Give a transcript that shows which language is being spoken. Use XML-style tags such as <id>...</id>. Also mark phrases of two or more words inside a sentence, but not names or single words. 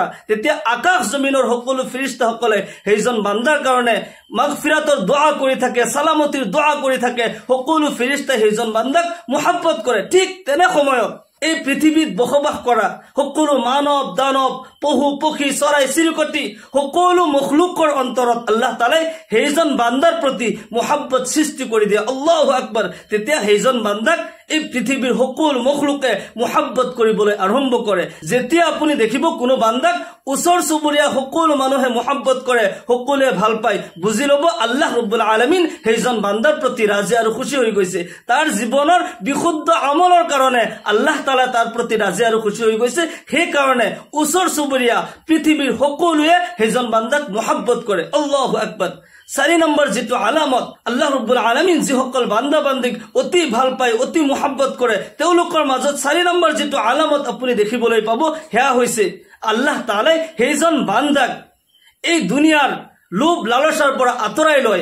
<as>তেতিয়া আকাশ জমিনৰ সকলো ফেৰেশতাসকলে সেইজন বান্দাৰ কাৰণে মাগফিৰাতৰ দোয়া কৰি থাকে, সালামতিৰ দোয়া কৰি থাকে। সকলো ফেৰেশতাই সেইজন বান্দাক মুহাব্বত কৰে। ঠিক তেনে সময়ত এই পৃথিৱীত বসবাস কৰা সকলো মানৱ দানৱ, পশু পক্ষী, চৰাই চিৰিকটি, সকলো মখলুকৰ অন্তৰত আল্লাহ তাআলাই সেইজন বান্দাৰ প্ৰতি মুহাব্বত সৃষ্টি কৰি দিয়ে।</as> <ar>الله أكبر.</ar> <as>তেতিয়া সেইজন বান্দাক এই পৃথিৱীৰ সকলো মখলুকে মুহাব্বত কৰিবলৈ আৰম্ভ কৰে। যেতিয়া আপুনি দেখিব কোনো বান্দাক ওচৰ চুবুৰীয়া সকলো মানুহে মুহাব্বত কৰে, সকলোৱে ভাল পায়, বুজি ল'ব আল্লাহ ৰব্বুল আলামিন সেইজন বান্দাৰ প্ৰতি ৰাজি আৰু খুশি হৈ গৈছে। তাৰ জীৱনৰ বিশুদ্ধ আমলৰ কাৰণে আল্লাহ তাআলা তাৰ প্ৰতি ৰাজি আৰু খুশি হৈ গৈছে। সেই কাৰণে ওচৰ চুবুৰীয়া পৃথিৱীৰ সকলোৱে সেইজন বান্দাক মুহাব্বত কৰে।</as> <ar>الله أكبر.</ar> <as>4 নম্বৰ যেটো আলামত, আল্লাহ ৰব্বুল আলামিন যিসকল বান্দা বান্দিক অতি ভাল পায়, অতি মুহাব্বত কৰে, তেওঁলোকৰ মাজত 4 নম্বৰ যেটো আলামত আপুনি দেখিবলৈ পাব, হেয়া হৈছে আল্লাহ তাআলাই সেইজন বান্দাক এই দুনিয়াৰ লোভ লালসাৰ পৰা আঁতৰাই লয়।</as>